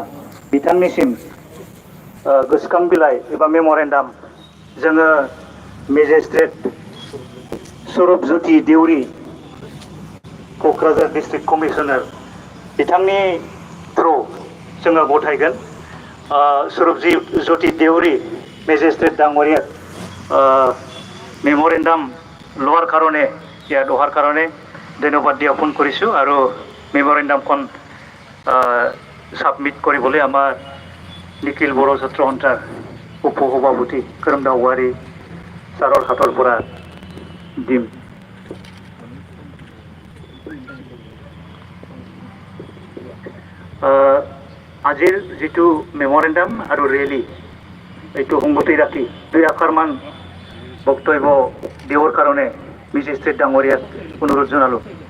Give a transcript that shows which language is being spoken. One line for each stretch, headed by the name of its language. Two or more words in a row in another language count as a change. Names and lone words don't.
Bodo: बिथांनिसिम गोसोखां बिलाइ एबा मेम'रेन्डाम जोङो मेजिस्ट्रेट स्वरूपज्योति देउरि क'क्राझार डिस्ट्रिक्ट कमिशनार बिथांनि थ्रु जोङो गथायगोन स्वरूपज्योति देउरि मेजिस्ट्रेट
Assamese: डाঙৰীয়াক মেম'ৰেণ্ডাম লোৱাৰ কাৰণে ইয়াত অহাৰ কাৰণে ধন্যবাদ জ্ঞাপন কৰিছোঁ আৰু মেম'ৰেণ্ডামখন সাবমিট কৰিবলৈ আমাৰ নিখিল বড়ো ছাত্ৰ সন্থাৰ উপ সভাপতি खोरोमदाव औवारी ছাৰৰ হাতৰ পৰা দিম আজিৰ যিটো মেম'ৰেণ্ডাম আৰু ৰেলী এইটো সংগতি ৰাখি 2 আখৰমান বক্তব্য দিবৰ কাৰণে মেজিস্ট্ৰেট ডাঙৰীয়াক অনুৰোধ জনালোঁ